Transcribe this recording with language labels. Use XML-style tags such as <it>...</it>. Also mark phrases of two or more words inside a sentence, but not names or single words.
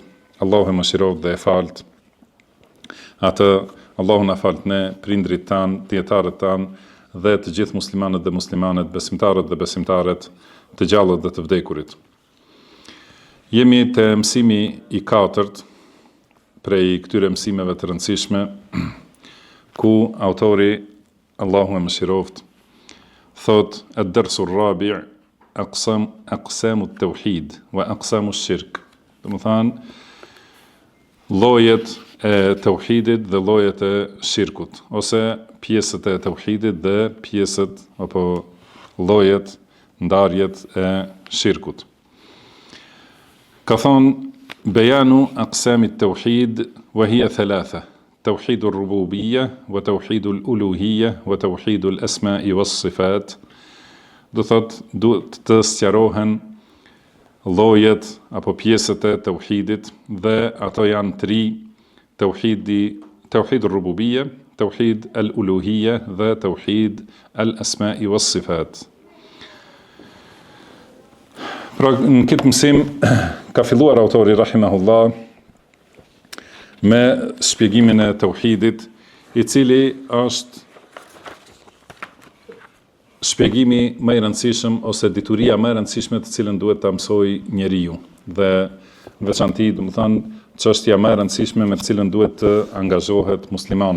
<sq>Allahu e mëshiroft dhe e falt. Atë, Allahu na falt ne, prindrit tanë, dietarët tanë, dhe të gjithë muslimanët dhe muslimanet, besimtarët dhe besimtaret, të gjallët dhe të vdekurit. Jemi të mësimi I 4 prej këtyre mësimeve të rëndësishme, ku autori, Allahu e mëshiroft, thot,</sq> <ar>الدرس الرابع أقسام التوحيد وأقسام الشرك.</ar> <sq>Do të thonë, llojet e tauhidit dhe llojet e shirkut, ose pjesët e tauhidit dhe pjesët apo llojet, ndarjet e shirkut. Ka thonë</sq> <ar>بيان أقسام التوحيد وهي ثلاثة توحيد الربوبية وتوحيد الألوهية وتوحيد الأسماء والصفات.</ar> <sq>Do thot, duhet të sqarohen llojet apo pjesët e tauhidit dhe ato janë 3:</sq> <ar>توحيد الربوبية، توحيد الألوهية dhe توحيد الأسماء والصفات.</ar> <sq>Pra, në këtë mësim ka filluar autori rahimahullah me shpjegimin e tauhidit, I cili është shpjegimi më I rëndësishëm ose dituria më e rëndësishme të cilën duhet ta mësoj njeriu, dhe veçanti, do të thonë, çështja më e rëndësishme me të cilën duhet të angazhohet muslimani.</sq>